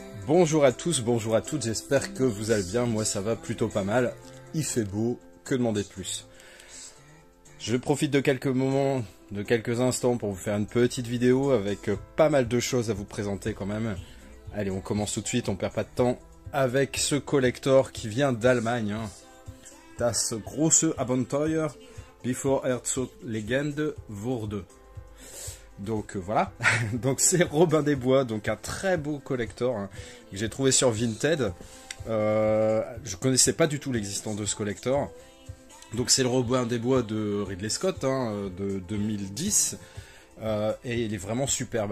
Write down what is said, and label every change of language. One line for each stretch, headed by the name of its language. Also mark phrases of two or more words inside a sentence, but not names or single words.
French: Bonjour à tous, bonjour à toutes, j'espère que vous allez bien, moi ça va plutôt pas mal. Il fait beau, que demander de plus? Je profite de quelques moments, de quelques instants pour vous faire une petite vidéo avec pas mal de choses à vous présenter quand même. Allez, on commence tout de suite, on perd pas de temps avec ce collector qui vient d'Allemagne.
German: Das große Abenteuer bevor zur Legende wurde.
French: Donc voilà, donc c'est Robin des Bois, donc un très beau collector que j'ai trouvé sur Vinted. Je connaissais pas du tout l'existence de ce collector. Donc c'est le Robin des Bois de Ridley Scott de 2010 et il est vraiment superbe.